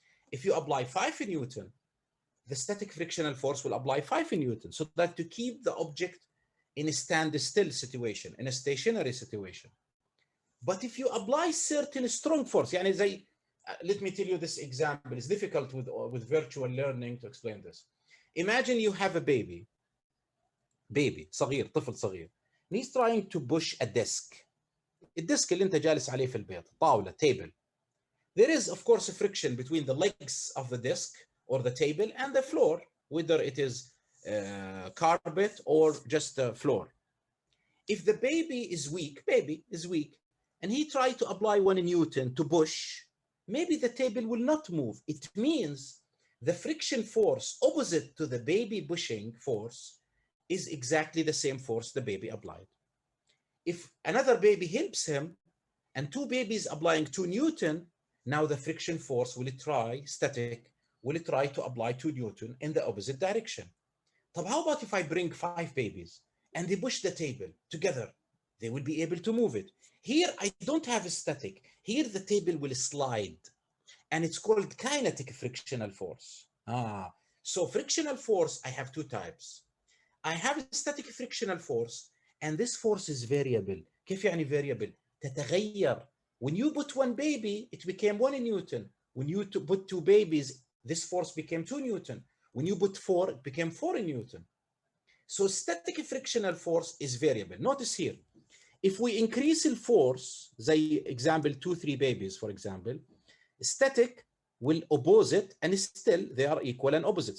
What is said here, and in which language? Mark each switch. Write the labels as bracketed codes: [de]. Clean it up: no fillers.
[en] If you apply 5 Newton, the static frictional force will apply 5 Newton, so that to keep the object in a standstill situation, in a stationary situation. But if you apply certain strong force, [ar] يعني [en] let me tell you this example. It's difficult with virtual learning to explain this. Imagine you have a baby [ar] صغير, طفل صغير. [en] And he's trying to push a desk. [ar] الديسك اللي انت جالس عليه في البيت, طاولة, [en] table. There is, of course, a friction between the legs of the desk or the table and the floor, whether it is carpet or just the floor. If the baby is weak, and he tried to apply 1 Newton to push, maybe the table will not move. It means the friction force opposite to the baby pushing force is exactly the same force the baby applied. If another baby helps him and 2 babies applying 2 Newton, now the friction force will try to apply 2 Newton in the opposite direction. So how about if I bring 5 babies and they push the table together? They will be able to move it. Here, I don't have a static. Here, the table will slide. And it's called kinetic frictional force. So frictional force, I have 2 types. I have a static frictional force, and this force is variable. [ar] كيف يعني [en] variable؟ [ar] تتغير. [en] When you put one baby, it became 1 Newton. When you put two babies, this force became 2 Newton. When you put 4, it became 4 Newton. So static frictional force is variable. Notice here, if we increase the force, [ar] زي [en] example 2, 3 babies, for example, static will oppose it, and still they are equal and opposite.